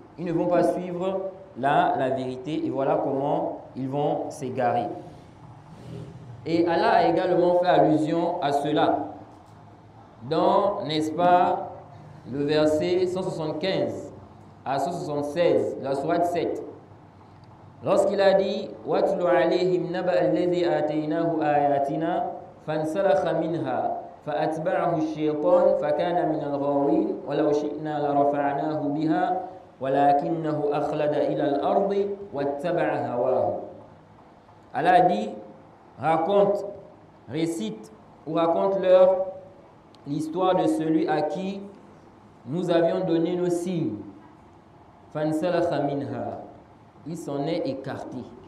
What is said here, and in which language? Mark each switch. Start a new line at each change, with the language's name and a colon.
French: Ils ne vont pas suivre la vérité et voilà comment ils vont s'égarer. Et Allah a également fait allusion à cela dans, n'est-ce pas, le verset 175 à 176, la sourate 7. Lorsqu'il a dit «
Arabic: Watlu alayhim naba alladhi ataynahu ayatina fansalakha minha فأتبعه الشيطان فكان من الغاوين ولو شئنا لرفعناه بها ولكنه أخلد إلى الأرض واتبع هواه.
French: Allah dit, raconte, récite ou raconte-leur l'histoire de celui à qui nous avions donné nos signes.
Arabic: فانسلخ منها.
French: Il s'en est écarté.